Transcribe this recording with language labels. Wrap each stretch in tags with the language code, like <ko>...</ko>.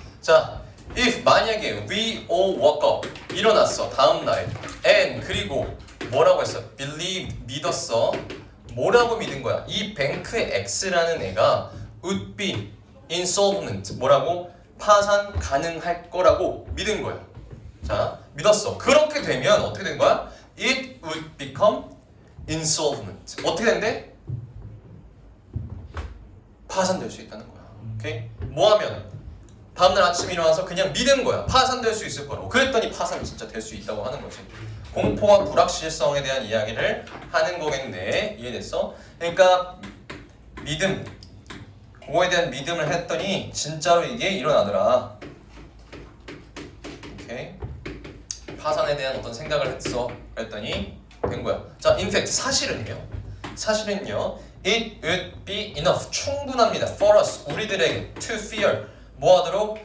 <ko>자,</ko> <en>if</en> <ko>만약에</ko> <en>we all woke up</en> <ko>일어났어 다음 날</ko> <en>and</en> <ko>그리고 뭐라고 했어?</ko> <en>believe</en> <ko>믿었어. 뭐라고 믿은 거야? 이 뱅크 X라는 애가</ko> <en>would be insolvent</en> <ko>뭐라고? 파산 가능할 거라고 믿은 거야. 자, 믿었어. 그렇게 되면 어떻게 된 거야?</ko> <en>It would become insolvent.</en> <ko>어떻게 된대? 파산될 수 있다는 거야. 오케이? 뭐하면 다음날 아침에 일어나서 그냥 믿은 거야. 파산될 수 있을 거라고. 그랬더니 파산이 진짜 될 수 있다고 하는 거지. 공포와 불확실성에 대한 이야기를 하는 거겠네. 이해됐어? 그러니까 믿음, 그거에 대한 믿음을 했더니 진짜로 이게 일어나더라. 오케이? 파산에 대한 어떤 생각을 했어. 그랬더니 된 거야.</ko> <en>자, in fact</en> <ko>사실은요</ko> <en>it would be enough</en> <ko>충분합니다</ko> <en>for us</en> <ko>우리들에게</ko> <en>to fear</en> <ko>뭐하도록?</ko>